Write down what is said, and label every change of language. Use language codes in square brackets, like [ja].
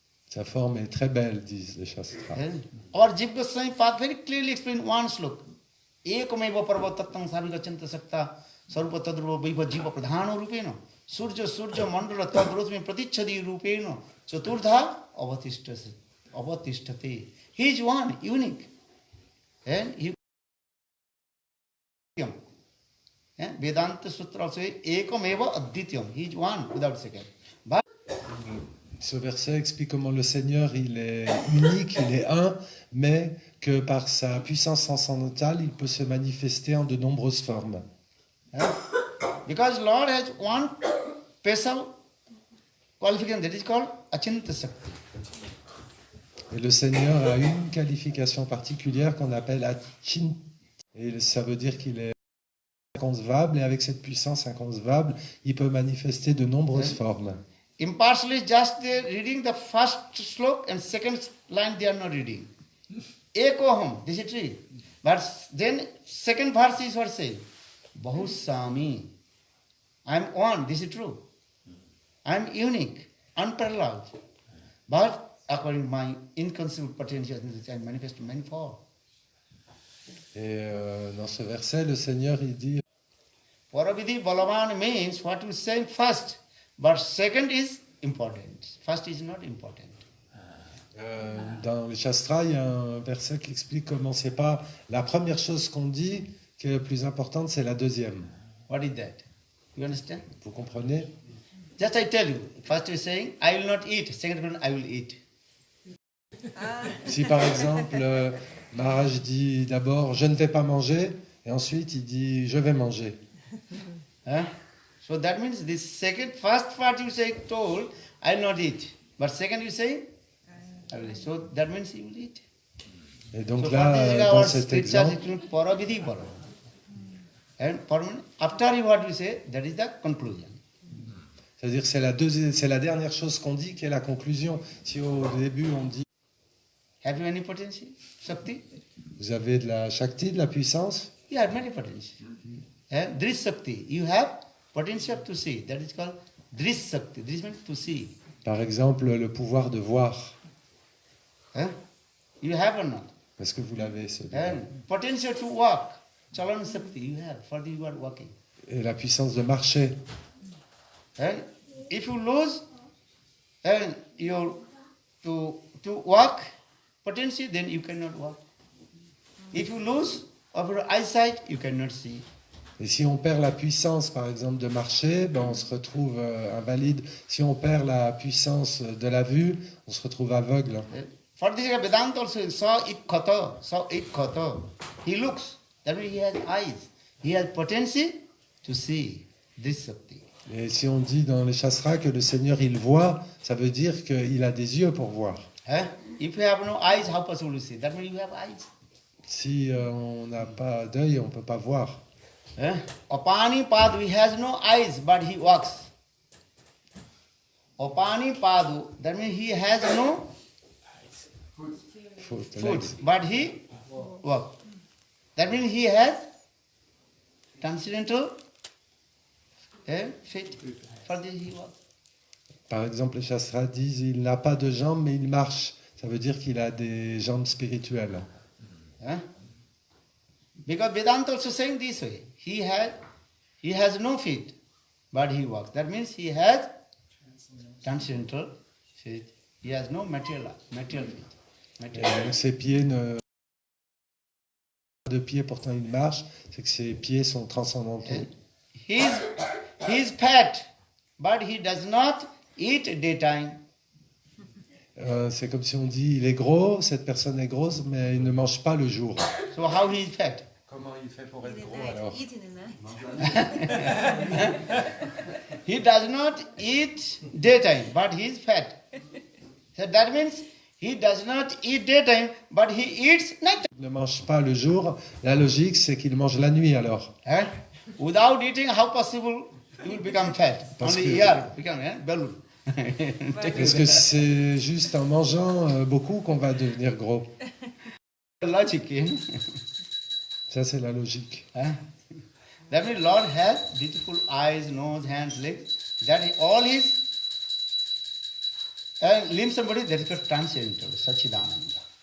[fr] Sa forme est très belle, disent les Shastras. [en] Or Jiva Goswami Path very clearly explained one slok. [sa] Ekameva Parvatattam Sarvigachanta Sakta Sarva Tadruva Viva Jiva Pradhano Rupeno Surja Mandala Tadrosmi Pratichadi Rupeno Chaturdha Avatishtate. [en] He is one, unique. And he Vedanta Sutra also [sa] Ekameva Addityam. [en] He is one without second. But [fr] Ce verset explique comment le Seigneur, il est unique, il est un, mais que par sa puissance transcendantale, il peut se manifester en de nombreuses formes. Huh? [en] Because Lord has one special qualification that is called Achinta Shakti. [fr] Et le Seigneur a une qualification particulière qu'on appelle Achin. Et ça veut dire qu'il est inconcevable, et avec cette puissance inconcevable, il peut manifester de nombreuses formes. [en] Impartially, just they reading the first slok and second line they are not reading. Ekoham, this is true. But then second verse is what say? Bahusami. I am one, this is true. I am unique, unparalleled. But according to my inconceivable potential, I manifest many forms. Et dans ce verset, le Seigneur, il dit [sa] Paravidhi Balavan [en] means what you say first, but second is important. First is not important. [fr] Dans les Shastras, il y a un verset qui explique comment c'est pas la première chose qu'on dit qui est la plus importante, c'est la deuxième. [en] What is that? You understand? [fr] Vous comprenez? [en] Just I tell you, first you saying, I will not eat, second one, I will eat. [fr] Si par exemple, Maharaj dit d'abord je ne vais pas manger, et ensuite il dit je vais manger. Huh? [en] So that means the first part you say told, I will not eat. But second you say, I will eat. So that means you will eat. [fr] Et donc [en] So [fr] là, dans cet exemple, [sa] Paravidhi Balavan. [en] And after what you say, that is the conclusion. [fr] c'est-à-dire que c'est la dernière chose qu'on dit qui est la conclusion. Si au début on dit [en] Have you any potency? Shakti? [fr] vous avez de la Shakti, de la puissance, [en] You have many potency. Drish Shakti. You have potential to see. That is called Drish Shakti. Drish means to see. [fr] par exemple le pouvoir de voir. [en] You have or not? [fr] Est-ce que vous l'avez ce [en] Potential to walk. Chalan Shakti you have. For the you are walking. [fr] Et la puissance de marcher. [en] And if you lose your to walk potency, then you cannot walk. If you lose of your eyesight, you cannot see. [fr] Et si on perd la puissance, par exemple, de marcher, ben on se retrouve invalide. Si on perd la puissance de la vue, on se retrouve aveugle. [en] For this Vedanta also saw it kata. He looks. That means he has eyes. He has potency to see this Shakti. [fr] Et si on dit dans les Shastras que le Seigneur, il voit, ça veut dire qu'il a des yeux pour voir. [en] If you have no eyes, how possible to see? That means you have eyes. [fr] Si on n'a pas d'œil, on ne peut pas voir. [sa] Apani Padu, [en] he has no eyes, but he walks. Apani Padu, that means he has no foot, but he walks. That means he has transcendental feet. For this he walks. [fr] Par exemple, les Shastras disent il n'a pas de jambes, mais il marche. Ça veut dire qu'il a des jambes spirituelles. [en] Because Vedanta also saying this way. He has no feet, but he walks. That means he has transcendental feet. He has no material feet. [fr] Et donc, ses pieds ne de pieds, pourtant il marche, c'est que ses pieds sont transcendantaux. [en] He is fat, but he does not eat daytime. [fr] C'est comme si on dit il est gros, cette personne est grosse, mais il ne mange pas le jour. [en] So how he is fat? [fr] Comment il fait pour être gros alors? [en] He does not eat daytime, but he is fat. So that means he does not eat daytime, but he eats night. [fr] Il ne mange pas le jour. La logique, c'est qu'il mange la nuit alors. [en] Without eating, how possible you will become fat? [fr] Parce [en] Only [fr] que- [en] here become balloon. [fr] Parce que c'est juste en mangeant beaucoup qu'on va devenir gros. [en] Logic. [fr] Ça, c'est la logique. [en] That means Lord has beautiful eyes, nose, hands, legs. That is all his limbs and body. That is called transcendental, Sachidananda.